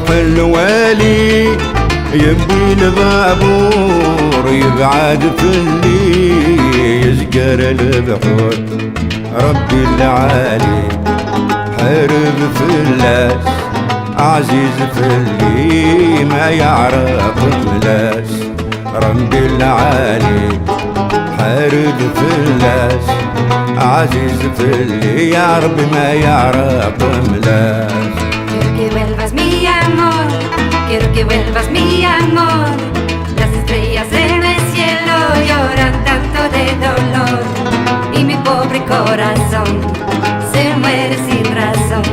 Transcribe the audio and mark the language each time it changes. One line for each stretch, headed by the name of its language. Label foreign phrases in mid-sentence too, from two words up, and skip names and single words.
Arabic: الوالي يبدي البابور يبعد في اللي يسقر البحور ربي العالي حارب فلاس عزيز في اللي ما يعرف ملاس ربي العالي حارب فلاس عزيز في اللي يا رب ما يعرف ملاس
Spanish: Quiero que vuelvas mi amor, quiero que vuelvas mi amor. Las estrellas en el cielo lloran tanto de dolor y mi pobre corazón se muere sin razón.